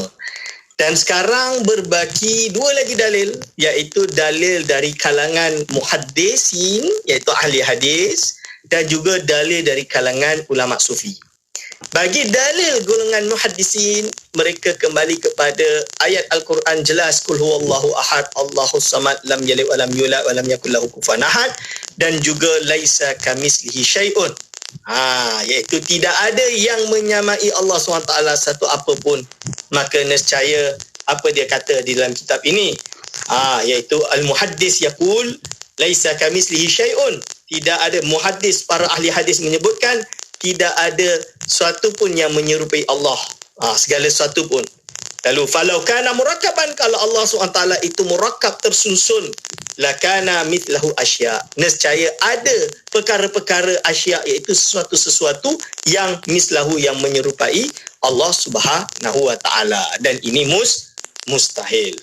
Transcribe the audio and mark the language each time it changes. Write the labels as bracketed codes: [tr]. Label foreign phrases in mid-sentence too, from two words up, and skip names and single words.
[ms] Dan sekarang berbaki dua lagi dalil, iaitu dalil dari kalangan muhaddisin, iaitu ahli hadis, dan juga dalil dari kalangan ulama sufi. Bagi dalil golongan muhaddisin, mereka kembali kepada ayat Al-Quran jelas, [ar] قل هو الله أحد الله الصمد لم يلد ولم يولد ولم يكن له كفوا أحد, [ms] dan juga [ar] ليس كمثله شيء. [ms] Iaitu tidak ada yang menyamai Allah SWT satu apapun. Maka nescaya apa dia kata di dalam kitab ini? [ar] Iaitu المحدث يقول ليس كمثله شيء. [ms] Tidak ada, muhaddis, para ahli hadis menyebutkan tidak ada sesuatu pun yang menyerupai Allah. Segala sesuatu pun. Lalu [ar] فلو كان مركبا, [ms] kalau Allah SWT itu murakkab, tersusun, [ar] لكان مثله أشياء. [ms] Nescaya ada perkara-perkara asya, iaitu sesuatu-sesuatu yang mislahu, yang menyerupai Allah [ar] سبحانه وتعالى, [ms] dan ini mustahil.